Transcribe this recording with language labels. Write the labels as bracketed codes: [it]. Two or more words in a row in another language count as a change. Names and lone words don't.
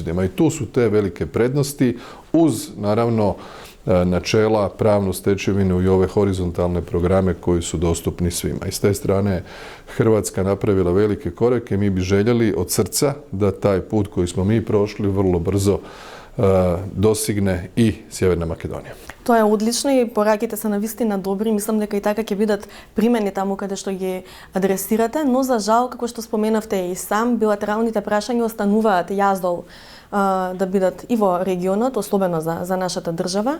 [hr] I tu su te velike prednosti uz naravno načela, pravnu stečevinu i ove horizontalne programe koji su dostupni svima. I s te strane Hrvatska napravila velike korake. Mi bi željeli od srca da taj put koji smo mi prošli vrlo brzo dosigne i Северна Македонија. [mk] Тоа е одлично и пораките се навистина добри. Мислам дека и така ќе бидат примени таму каде што ги адресирате, но за жал, како што споменавте и сам, билатералните прашања остануваат јаздол да бидат и во регионот, особено за нашата држава.